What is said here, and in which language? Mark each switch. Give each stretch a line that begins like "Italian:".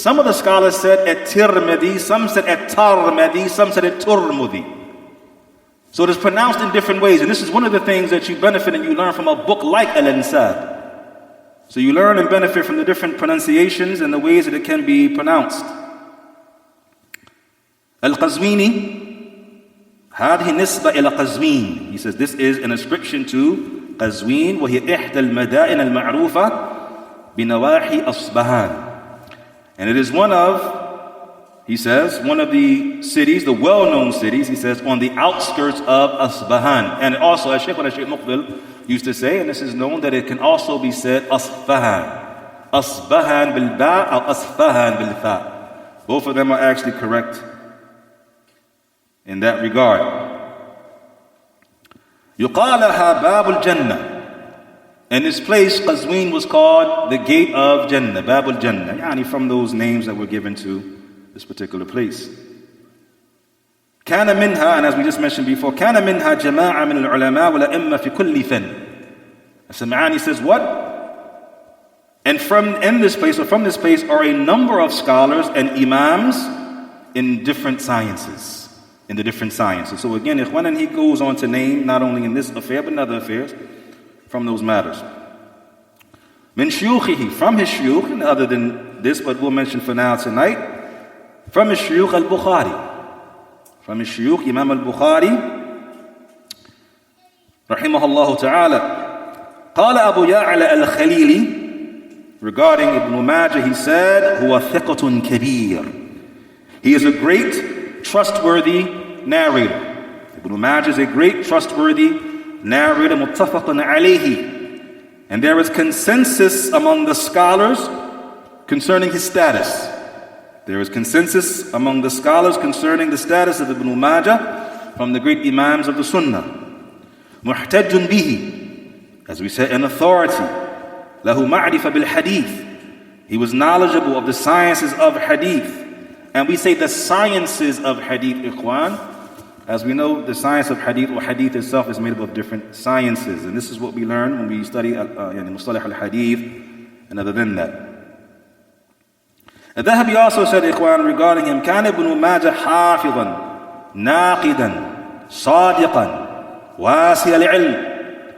English: Some of the scholars said Tirmidhi, some said Tarmidhi, some said Turmudi. So it is pronounced in different ways. And this is one of the things that you benefit and you learn from a book like Al-Ansab. So you learn and benefit from the different pronunciations and the ways that it can be pronounced.
Arabic: Al-Qazwini, هذه نسبة إلى قزوين.
English: He says this is an ascription to Qazwin,
Arabic: وهي إحدى المدائن المعروفة بنواحي أصبهان.
English: And it is one of, he says, one of the cities, the well-known cities, he says, on the outskirts of Asbahan. And also, as Shaykh Muqbil used to say, and this is known, that it can also be said Asbahan. Asbahan bil-ba' or Asbahan bil-fa. Both of them are actually correct in that regard.
Arabic: يقالها باب الجنة.
English: And this place, Qazwin, was called the Gate of Jannah, Bab al-Jannah, yani from those names that were given to this particular place.
Arabic: كان منها,
English: and as we just mentioned before,
Arabic: كان منها جماعة من العلماء والأئمة في كل فن.
English: As-Sam'ani says what? And from this place are a number of scholars and imams in different sciences. In the different sciences. So again, Ikhwan, and he goes on to name, not only in this affair, but in other affairs, from those matters. Min shuyukhihi, from his shuyukh, and other than this, but we'll mention for now tonight, from his shuyukh al-Bukhari. From his shuyukh, Imam al-Bukhari, rahimahullah ta'ala.
Arabic: قال أبو يعلى الخليلي,
English: regarding Ibn Majah, he said,
Arabic: هو ثقة كبير.
English: He is a great, trustworthy narrator. Ibn Majah is a great, trustworthy narrator, muttafaqun alayhi. And there is consensus among the scholars concerning his status. There is consensus among the scholars concerning the status of Ibn Majah from the great imams of the Sunnah. Muhtajjun bihi, as we said, an authority. Lahu ma'rifa bil hadith. He was knowledgeable of the sciences of hadith. And we say the sciences of hadith, ikhwan. As we know, the science of hadith, or hadith itself, is made up of different sciences. And this is what we learn when we study Mustalah al-Hadith and other than that. Al-Dhahabi also said, ikhwan, regarding him,
Arabic: كان ابن ماجه حافظا ناقدا صادقا واسع العلم.